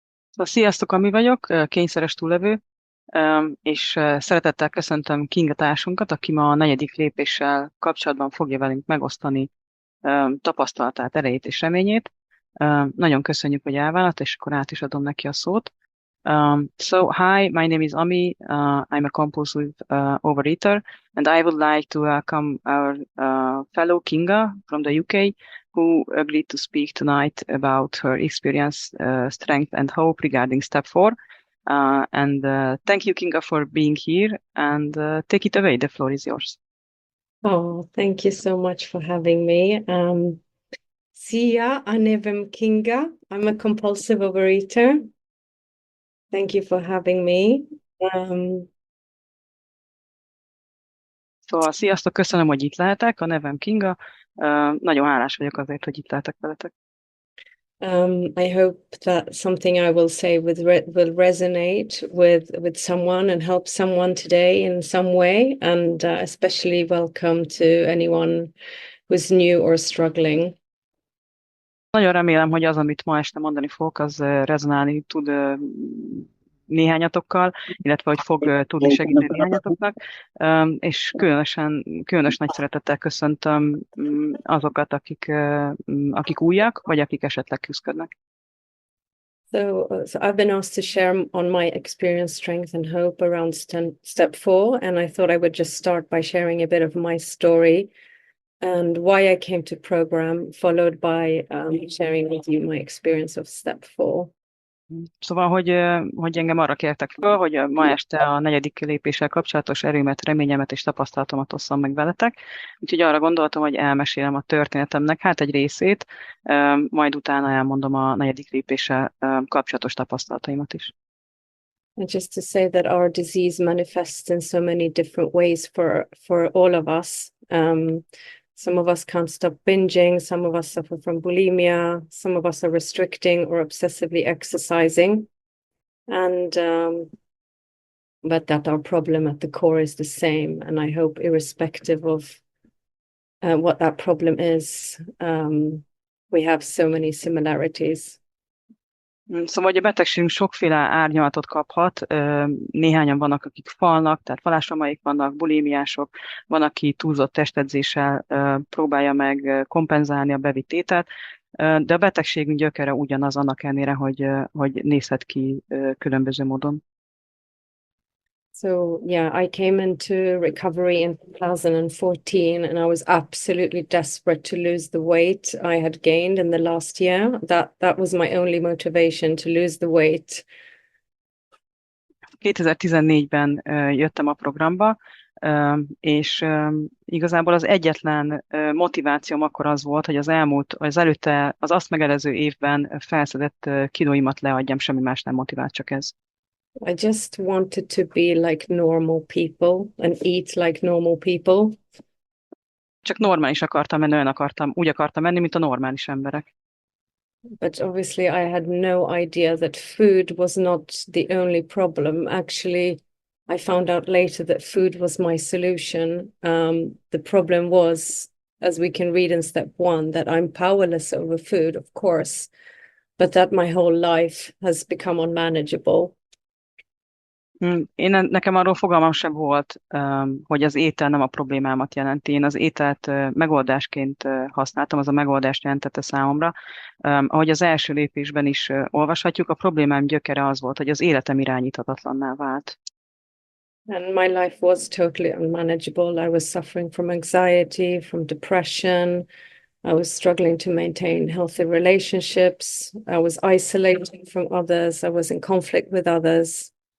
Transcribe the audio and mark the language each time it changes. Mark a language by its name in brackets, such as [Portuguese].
[Hungarian] Szóval sziasztok, Ami vagyok, kényszeres túlevő, és szeretettel köszöntöm Kinga társunkat, aki ma a negyedik lépéssel kapcsolatban fogja velünk megosztani tapasztalatát, erejét és reményét. Nagyon köszönjük, hogy elvállalt, és akkor át is adom neki a szót. [English] So, hi, my name is Ami. I'm a compulsive overeater, and I would like to welcome our fellow Kinga from the UK, who agreed to speak tonight about her experience, strength, and hope regarding step four. And thank you, Kinga, for being here. And take it away. The floor is yours. Oh, thank you so much for having me. [Hungarian] Sia, Anevim Kinga. [English] I'm a compulsive overeater. Thank you for having me. [Hungarian] Szóval sziasztok, köszönöm, hogy itt lehetek. A nevem Kinga. Nagyon hálás vagyok azért, hogy itt lehetek veletek. [English] I hope that something I will say will resonate with someone and help someone today in some way. And especially welcome to anyone who's new or struggling. [Hungarian] Nagyon remélem, hogy az, amit ma este mondani fogok, az rezonálni tud néhányatokkal, illetve hogy fog tudni segíteni néhányatoknak, és különös nagy szeretettel köszöntöm azokat, akik újak, vagy akik esetleg küzdködnek. [English] So I've been asked to share on my experience, strength, and hope around step four, and I thought I would just start by sharing a bit of my story and why I came to program, followed by sharing with you my experience of step four. [Hungarian] Szóval, hogy engem arra kértek föl, hogy ma este a negyedik lépéssel kapcsolatos erőmet, reményemet és tapasztalatomat osszam meg veletek. Úgyhogy arra gondoltam, hogy elmesélem a történetemnek, hát egy részét, majd utána elmondom a negyedik lépéssel kapcsolatos tapasztalataimat is. [English] And just to say that our disease manifests in so many different ways for all of us. Some of us can't stop binging, some of us suffer from bulimia, some of us are restricting or obsessively exercising. And but that our problem at the core is the same. And I hope, irrespective of what that problem is, we have so many similarities. [Hungarian] Szóval, hogy a betegségünk sokféle árnyalatot kaphat, néhányan vannak, akik falnak, tehát falásromaik vannak, bulimiások, van, aki túlzott testedzéssel próbálja meg kompenzálni a bevitt ételt, de a betegségünk gyökere ugyanaz annak ellenére, hogy nézhet ki különböző módon. [English] So yeah, I came into recovery in 2014 and I was absolutely desperate to lose the weight I had gained in the last year. That was my only motivation, to lose the weight. [Hungarian] 2014-ben jöttem a programba, és igazából az egyetlen motivációm akkor az volt, hogy az azt megelőző évben felszedett kilóimat leadjam, semmi más nem motivált, csak ez. [English] I just wanted to be like normal people and eat like normal people. [Hungarian] Csak normális akartam menni, úgy akartam menni, mint a normális emberek. [English] But obviously I had no idea that food was not the only problem. Actually, I found out later that food was my solution. The problem was, as we can read in step one, that I'm powerless over food, of course, but that my whole life has become unmanageable. [Hungarian] Nekem arról fogalmam sem volt, hogy az étel nem a problémámat jelenti. Én az ételt megoldásként használtam, az a megoldást jelentette számomra. Ahogy az első lépésben is olvashatjuk, a problémám gyökere az volt, hogy az életem irányíthatatlanná vált. [English] And my life was totally unmanageable. I was suffering from anxiety, from depression. I was struggling to maintain healthy relationships. I was isolating from others. I was in conflict with others.